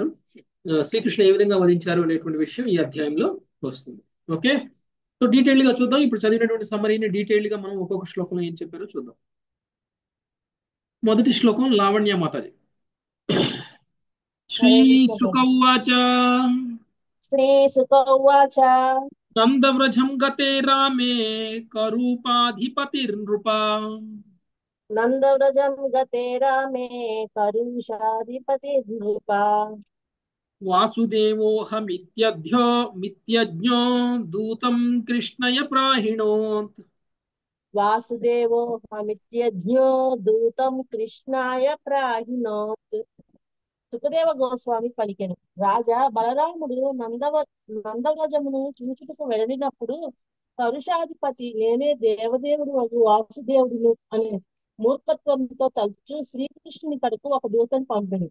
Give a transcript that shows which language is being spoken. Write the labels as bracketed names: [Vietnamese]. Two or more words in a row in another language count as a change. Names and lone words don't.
[Telugu] శ్రీకృష్ణుడు ఏ విధంగా వధించారు అనేటువంటి విషయం ఈ అధ్యాయంలో వస్తుంది. ఓకే. సో డీటెయిల్ గా చూద్దాం. ఇప్పుడు చదివినటువంటి సమ్మరీని డీటెయిల్ గా మనం ఒక్కొక్క శ్లోకంలో ఏం చెప్పారో చూద్దాం. మొదటి శ్లోకం లావణ్య మాతాజీ. శ్రీ హరే కృష్ణ ప్రభు. [Sanskrit] सुकौवाच श्रीसुक उवाच नन्दव्रजं गते रामे करूपाधिपतिर्नृपा नन्दव्रजं गते रामे करुषाधिपतिर्नृपा वासुदेवोहमित्यध्यो मित्यज्ञो दूतं कृष्णय प्राहिणोत्. वासुदेवोऽहमित्यज्ञो दूतं कृष्णाय प्राहिणोत् [Telugu] సుఖదేవ గోస్వామి పలికెను. రాజా బలరాముడు నందవ్రజమును చూచుటకు వెళ్ళినప్పుడు పరుషాధిపతి నేనే దేవదేవుడు వాసుదేవుడును అనే మూర్ఖత్వంతో తలుచు శ్రీకృష్ణుని కడకు ఒక దూతను పంపెను.